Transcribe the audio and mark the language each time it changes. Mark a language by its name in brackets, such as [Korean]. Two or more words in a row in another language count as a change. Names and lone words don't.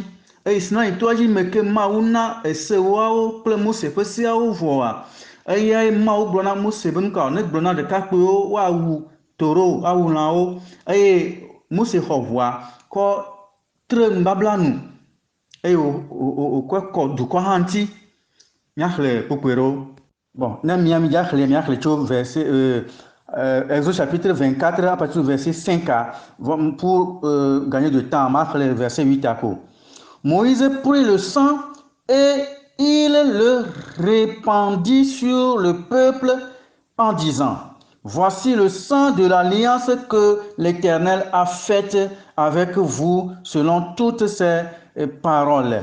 [Ewe] Eye Sinai toa dzi me ke Mawu na sewoawo kple Mose ƒe seawo vɔa eye Mawu gblɔ na Mose be nuka ne gblɔ na ɖekakpuiwo woawu toro awu lãwo eye Mose xɔ ʋua kɔ tre nubabla nu eye wòkɔ kɔ dukɔ hã ŋuti. Míaxlẽ kpokpoe ɖewo. [French] Bon, [Ewe] ne míaxlẽ tso [French] verset Exode chapitre 24 à partir du verset 5 pour gagner du temps, m'axlẽ verset 8 à quoi. Moïse prit le sang et il le répandit sur le peuple en disant, voici le sang de l'alliance que l'Éternel a faite avec vous selon toutes ses paroles.